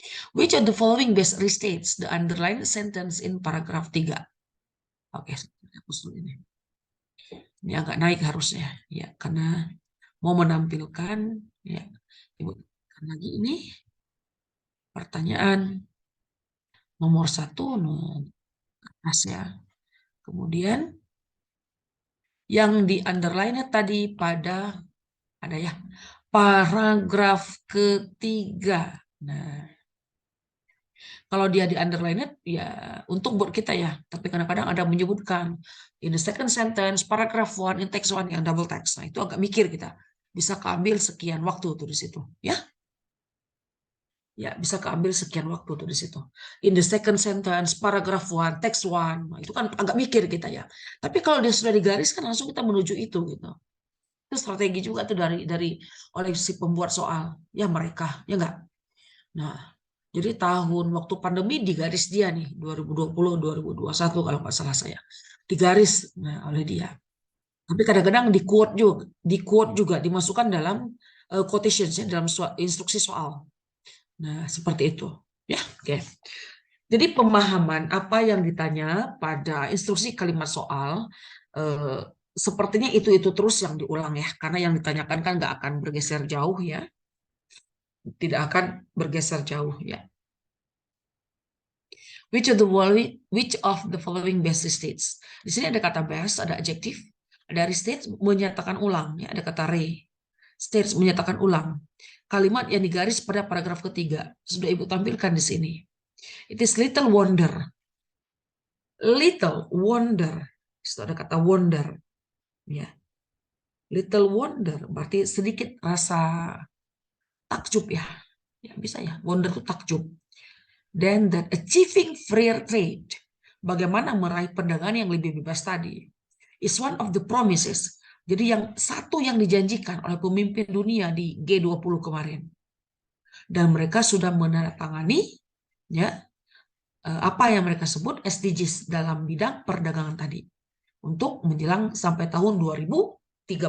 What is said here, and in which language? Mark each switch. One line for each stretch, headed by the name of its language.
English: Which of the following best restates the underlined sentence in paragraph 3?
Indonesian: Oke, hapus dulu ini. Ini agak naik harusnya ya karena mau menampilkan ya. Ibu lagi ini pertanyaan nomor 1 atas ya. Kemudian yang di underline tadi pada ada ya paragraf ketiga. Nah, Kalau dia di underline ya untuk buat kita ya. Tapi kadang-kadang ada menyebutkan
English: in the second sentence, paragraph one, in text one
Indonesian: yang double text. Nah itu agak mikir kita. Bisa keambil sekian waktu tuh di situ. Ya, bisa keambil sekian waktu tuh di situ.
English: In the second sentence, paragraph one, text one.
Indonesian: Nah, itu kan agak mikir kita ya. Tapi kalau dia sudah digariskan langsung kita menuju itu gitu. Itu strategi juga tuh dari oleh si pembuat soal. Ya mereka, ya enggak? Nah, jadi tahun waktu pandemi digaris dia nih, 2020, 2021 kalau nggak salah saya. Digaris oleh dia. Tapi kadang-kadang di quote juga dimasukkan dalam quotations ya, dalam instruksi soal. Nah, seperti itu. Ya, oke. Jadi pemahaman apa yang ditanya pada instruksi kalimat soal eh, sepertinya itu terus yang diulang ya, karena yang ditanyakan kan nggak akan bergeser jauh ya, tidak akan bergeser jauh ya.
English: Which of the following best states?
Indonesian: Di sini ada kata best, ada adjektif, dari states menyatakan ulang ya, ada kata re. States menyatakan ulang. Kalimat yang digaris pada paragraf ketiga sudah Ibu tampilkan di sini.
English: It is little wonder. Little wonder.
Indonesian: Itu ada kata wonder. Ya.
English: Little wonder
Indonesian: berarti sedikit rasa takjub ya. Ya bisa ya. Wonder itu takjub.
English: Then that achieving fair trade.
Indonesian: Bagaimana meraih perdagangan yang lebih bebas tadi.
English: Is one of the promises.
Indonesian: Jadi satu yang dijanjikan oleh pemimpin dunia di G20 kemarin. Dan mereka sudah menandatangani ya apa yang mereka sebut SDGs dalam bidang perdagangan tadi untuk menjelang sampai tahun 2030.